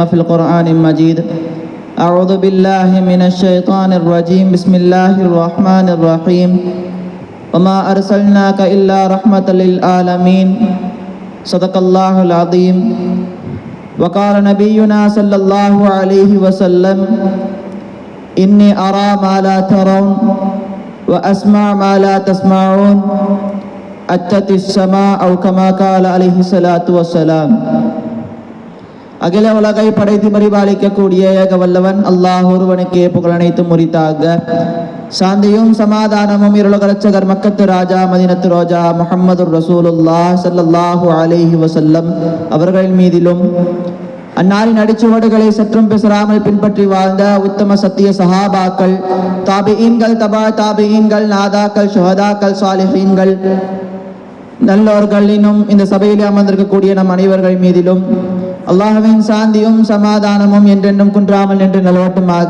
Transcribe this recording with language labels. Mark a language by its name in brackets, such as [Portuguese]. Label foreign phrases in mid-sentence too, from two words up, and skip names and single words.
[Arabic] في القرآن المجيد أعوذ بالله من الشيطان الرجيم بسم الله الرحمن الرحيم وما أرسلناك إلا رحمة للعالمين صدق الله العظيم وقال نبينا صلى الله عليه وسلم إني أرى ما لا ترون وأسمع ما لا تسمعون أتت السماء أو كما قال عليه الصلاة والسلام. [Tamil] அகில உலகை படைத்து பரிபாலிக்கக்கூடிய ஏக வல்லவன் அல்லாஹ் ஒருவனுக்கே புகழனைத்தும் உரித்தாக. சாந்தியும் சமாதானமும் இருளக ரட்சகர் மக்கத்து ராஜா மதீனத்து ரோஜா [Arabic] محمد رسول الله صلى الله عليه وسلم [Tamil] அவர்கள் மீதிலும் அன்னாரின் அடிச்சுவடுகளை சற்றும் பிசராமல் பின்பற்றி வாழ்ந்த உத்தம சத்திய சஹாபாக்கள், தாபிஈன்கள், தபா தாபிஈன்கள், நாதாக்கள், ஷுஹதாக்கள், சாலிஹீன்கள், நல்லோர்கள் இன்னும் இந்த சபையிலே அமர்ந்திருக்கக்கூடிய நம் அனைவர்கள் மீதிலும் அல்லாஹ்வின் சாந்தியும் சமாதானமும் என்றென்றும் குன்றாமல் நின்று நிலவட்டுமாக.